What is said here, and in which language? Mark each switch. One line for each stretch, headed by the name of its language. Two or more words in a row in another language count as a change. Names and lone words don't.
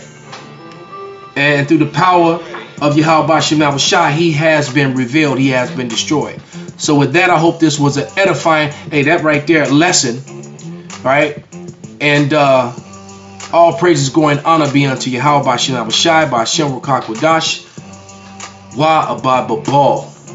English: And through the power of Yahweh Shem Shai, he has been revealed. He has been destroyed. So with that, I hope this was an edifying, that right there, lesson. Right? And all praises, glory, and honor be unto Yahweh Shem Shai, by Shem Rukak Wadash, Wa Abad Babal.